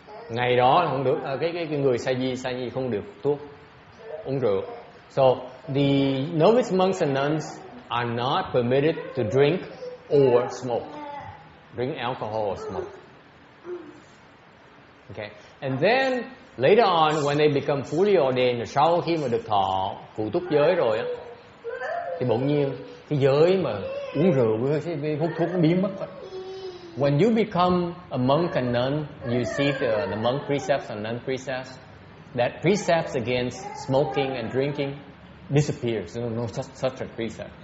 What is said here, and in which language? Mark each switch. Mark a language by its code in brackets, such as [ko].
[vi] Ngày đó là không được, cái người sa di không được hút thuốc, uống rượu. [en] So the novice monks and nuns are not permitted to drink or smoke. Drink alcohol or smoke. Okay. And then later on when they become fully ordained, [vi] sau khi mà được thọ cụ túc giới rồi á, thì bỗng nhiên cái giới mà uống rượu với hút thuốc nó biến mất. [en] When you become a monk and nun, you see the monk precepts and nun precepts. That precepts against smoking and drinking disappears. There's no such a precept.